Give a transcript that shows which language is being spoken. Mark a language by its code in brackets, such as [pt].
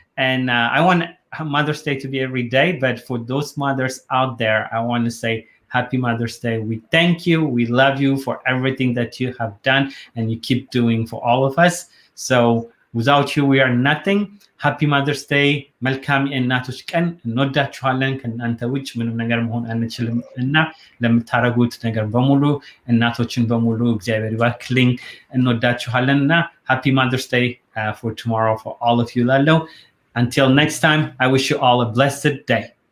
[en] And I want Mother's Day to be every day, but for those mothers out there, I want to say Happy Mother's Day. We thank you. We love you for everything that you have done and you keep doing for all of us. So without you, we are nothing. Happy Mother's Day. [am] መልካም የእናቶች ቀን። እንወዳችኋለን። ከእናንተ ውጭ ምንም ነገር መሆን አንችልም እና ለምታረጉት ነገር በሙሉ እናቶችን በሙሉ እግዚአብሔር ይባርክልኝ። እንወዳችኋለን እና [en] Happy Mother's Day for tomorrow for all of you [am] ላለው. [en] Until next time, I wish you all a blessed day.